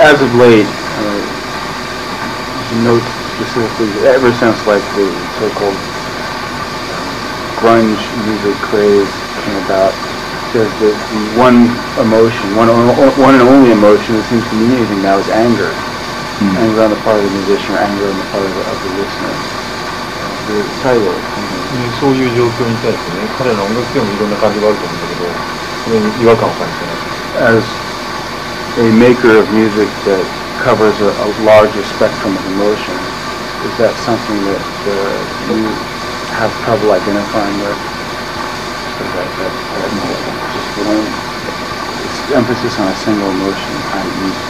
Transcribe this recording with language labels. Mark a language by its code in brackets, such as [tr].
[en] As of late, note specifically, ever since like the so-called grunge music craze came about, there's the one emotion, one and only emotion that seems to mean anything now is anger. Anger on the part of the musician, or anger on the part of the listener. The title. [ja] そういう状況に対してね、彼らの音楽でもいろんな感じがあると思うんだけど、それに違和感を感じてない。 [en] As a maker of music that covers a larger spectrum of emotions, is that something that you have trouble identifying with? Or that just one emphasis on a single emotion, i.e.